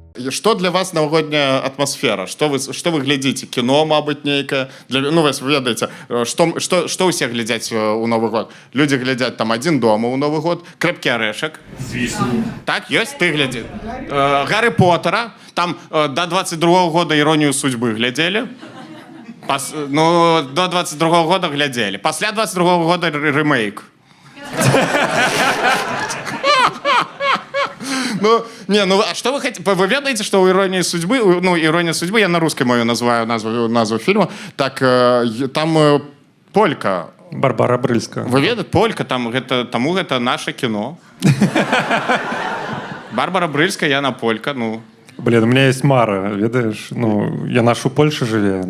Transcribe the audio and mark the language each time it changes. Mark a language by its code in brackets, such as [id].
[be] Што для вас навагодняя атмасфера? Што вы глядзіце? Кіно, мабыць, нейкае? Ну, вы ведаеце, што ўсе глядзяць у Новы год? Людзі глядзяць там «Адзін дома» ў Новы год, «Крэпкі арэшак». Звісно. Так, ёсць? Ты глядзі. «Гаррі Поттера». Там до 22-го года «Іронію судьбы» глядзелі. Ну, до 22-го года глядзелі. Пасля 22-го года рэмейк. [ru] Ну, не, ну, а что вы хотите? Вы ведаете, что у «Иронии судьбы», ну, «Ирония судьбы», я на русской мою называю назву фильма, так, там полька. [be] Барбара Брыльска. Вы ведаете, полька, таму гэта наше кино. Барбара Брыльска, яна полька, ну. Блин, [ru] у меня есть [be] мара, ведаешь, ну, яна ж у Польшы жыве.